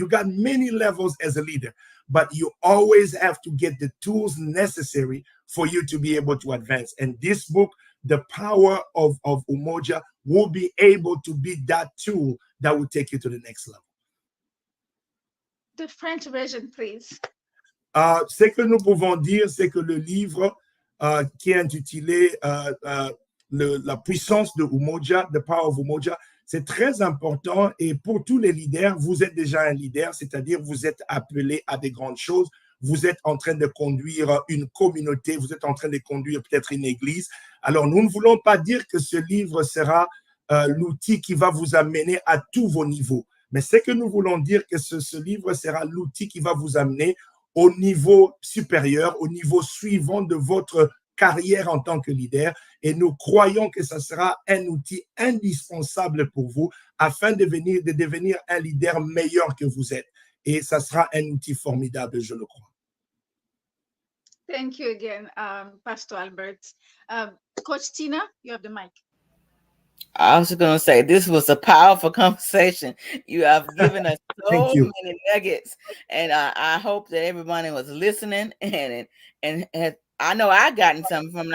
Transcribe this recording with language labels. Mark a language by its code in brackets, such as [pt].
[en] You got many levels as a leader, but you always have to get the tools necessary for you to be able to advance. And this book, The Power of Umoja, will be able to be that tool that will take you to the next level. The French version, please. [fr] Ce que nous pouvons dire, c'est que le livre qui est intitulé La puissance de Umoja, The Power of Umoja, c'est très important. Et pour tous les leaders, vous êtes déjà un leader, c'est-à-dire vous êtes appelé à des grandes choses. Vous êtes en train de conduire une communauté, vous êtes en train de conduire peut-être une église. Alors, nous ne voulons pas dire que ce livre sera l'outil qui va vous amener à tous vos niveaux. Mais c'est que nous voulons dire que ce livre sera l'outil qui va vous amener au niveau supérieur, au niveau suivant de votre carrière en tant que leader. Et nous croyons que ça sera un outil indispensable pour vous afin de devenir un leader meilleur que vous êtes. Et ça sera un outil formidable, je le crois. [en] Thank you again, Pastor Albert. Coach Tina, you have the mic. I was going to say, this was a powerful conversation. You have given us so many nuggets, and I hope that everybody was listening and I know I gotten something from it.